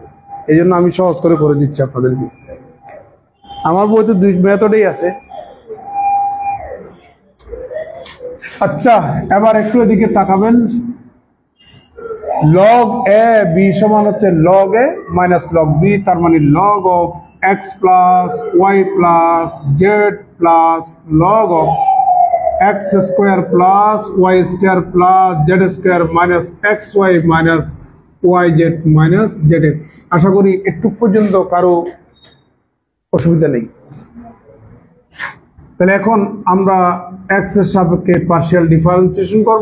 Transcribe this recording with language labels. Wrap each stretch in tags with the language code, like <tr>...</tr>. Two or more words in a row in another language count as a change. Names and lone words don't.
<bn>এই জন্য আমি সহজ করে দিচ্ছি আপনাদেরকে। আমার বইতে 2 মেথডেই আছে। আচ্ছা, এবার একটু এদিকে তাকাবেন।</bn> <en>log a b</en> <bn>সমান হচ্ছে</bn> <en>log a minus log b,</en> <bn>তার মানে</bn> <en>log of x plus y plus z plus log of x square plus y square plus z square minus xy minus yz minus zx।</en> <bn>আশা করি একটু পর্যন্ত কারো অসুবিধা নেই। তাহলে এখন আমরা x এর সাপেক্ষে</bn> <en>partial differentiation</en> <bn>করব।</bn>